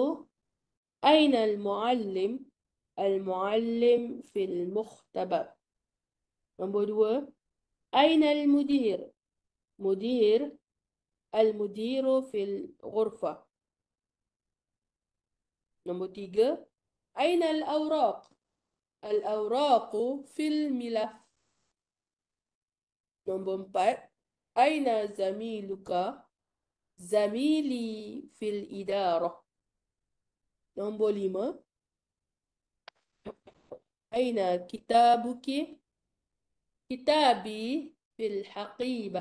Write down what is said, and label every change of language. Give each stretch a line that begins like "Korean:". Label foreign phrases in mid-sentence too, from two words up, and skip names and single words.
Arabic: أين المعلم? المعلم في المختبر. Nombor 2. أين المدير? مدير. المدير في الغرفة. Nombor 3. أين الأوراق? الأوراق في الملف.
Malay: Nombor 4.
Arabic: أين زميلك؟ زميلي في الإدارة. Nombor 5. أين كتابكِ? كتابي في الحقيبة.